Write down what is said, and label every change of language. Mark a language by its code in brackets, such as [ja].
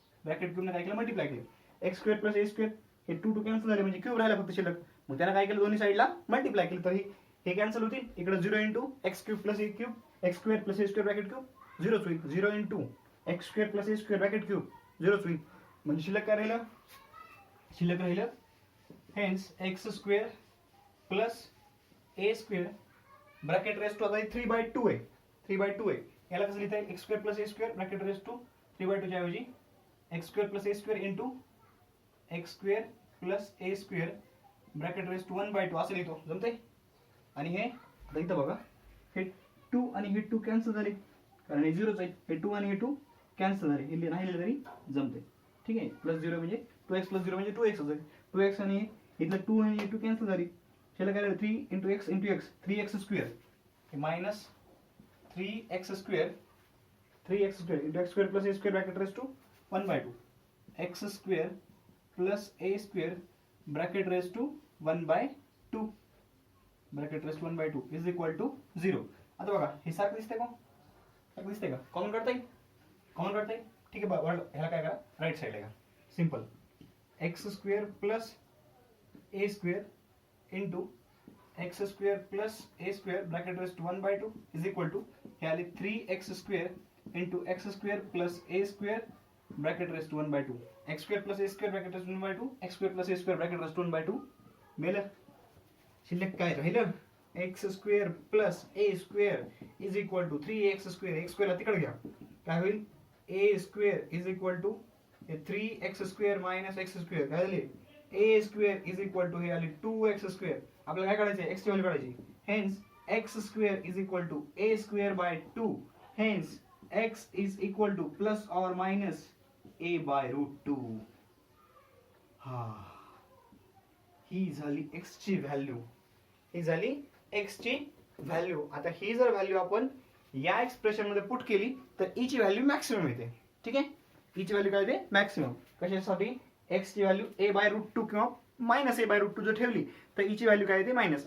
[mr] Bracket क्यूबने काय केलं, multiply केलं. एक्स स्क्वेअर प्लस ए स्क्वेअर हे 2 कॅन्सल झाले, म्हणजे क्यूब राहिला फक्त शिल्लक. मग त्याला काय केलं, दोन्ही साईडला मल्टिप्लाय केलं. तर हे कॅन्सल होतील. इकडे 0 इंटू एक्स क्यूब प्लस ए क्यूब, एक्स स्क्वेअर प्लस ए स्क्वेअर ब्रॅकेट क्यूब, 0 होईल. 0 इंटू एक्स स्क्वेअर प्लस ए स्क्वेअर ब्रॅकेट क्यूब, 0 होईल. म्हणजे शिल्लक काय राहिलं, शिल्लक राहिलं hence x square plus A square bracket raise to, आता 3/2 आहे, 3/2 आहे. याला कसं लिहिता येईल, x square plus A square bracket raise to 3/2 च्या ऐवजी x square plus A square into x square plus A square bracket raise to 1/2 असं लिहितो. जमते. आणि हे आता इथं बघा, हे 2 आणि हे 2 कॅन्सल झाले, कारण हे 0च आहे. हे 2 आणि हे 2 कॅन्सल झाले, हे नाही लिहिलं तरी जमते. ठीक आहे. प्लस 0 म्हणजे 2x प्लस 0 म्हणजे 2x होते. 2x आणि इथलं 2 आणि हे 2 कॅन्सल झाले. [en] त्याला काय झालं, 3 into x into x, 3x square minus 3x square, 3x square into x square plus a square bracket raise to 1/2, x square plus a square bracket raise to 1/2, bracket raise to 1/2 is equal to 0. [mr] आता बघा हे सारखं दिसतंय का, सारखं दिसतंय का, common काढता येईल, कॉमन काढता येईल. ठीक आहे. बघा ह्याला काय करा, राईट साईडला घ्या. [en] Simple, x square plus a square into x square plus a square bracket raise to 1/2 is equal to, हे आले 3x square into x square plus a square bracket raise to 1/2, x square plus a square bracket raise to 1/2, x square plus a square bracket raise to 1/2. [mr] मेलं. शिल्लक काय राहिलं, x square plus A square is equal to 3x square, x स्क्वेअरला तिकडे घ्या, काय होईल, ए square is equal to 3x square minus x square, काय झाले, ए square is equal to हे आले 2x स्क्वेअर. आपल्याला काय काढायचं, एक्स ची व्हॅल्यू काढायची. [en] Hence x square is equal to a square by 2. Hence x is equal to plus or minus a by root 2. [mr] हा, ही झाली एक्स ची व्हॅल्यू, ही झाली एक्स ची व्हॅल्यू. आता ही जर व्हॅल्यू आपण या एक्सप्रेशन मध्ये पुट केली तर ई ची व्हॅल्यू मॅक्सिमम येते. ठीक आहे. ई ची व्हॅल्यू काय येते, मॅक्सिमम. कशासाठी, एक्स ची व्हॅल्यू ए बाय रूट 2 किंवा मायनस ए बाय रूट 2 जर ठेवली तर ई ची व्हॅल्यू काय येते, मायनस.